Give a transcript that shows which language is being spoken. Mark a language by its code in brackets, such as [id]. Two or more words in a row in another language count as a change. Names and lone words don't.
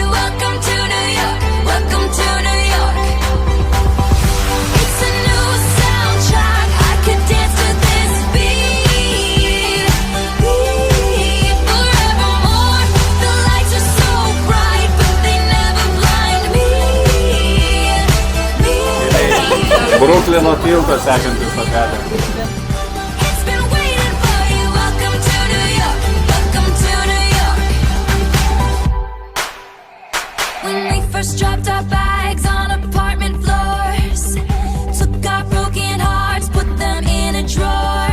[en] Welcome to New York. Welcome to New York. It's a new soundtrack. I could dance to this beat. Forevermore. The lights are so bright, but they never blind me. [lt] Bruklino tiltas sekantis takelis. [en] It's been waiting for you. Welcome to New York. Welcome to New York. When we first dropped our bags on apartment floors, took our broken hearts, put them in a drawer.